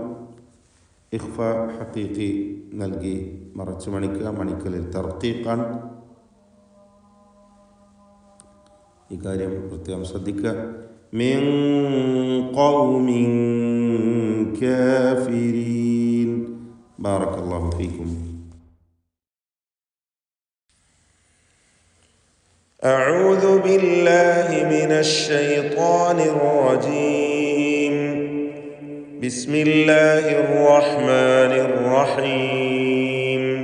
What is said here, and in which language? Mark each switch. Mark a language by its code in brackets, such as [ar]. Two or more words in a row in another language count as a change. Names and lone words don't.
[ar] إخفاء حقيقي [ml] നൽകി മറച്ച് മണിക്കുക. മണിക്കലിൽ തർഖീഖാണ്. ഈ കാര്യം പ്രത്യേകം ശ്രദ്ധിക്കുക. [ar] من قوم كافرين. بارك الله فيكم. أعوذ بالله من الشيطان الرجيم. بسم الله الرحمن الرحيم.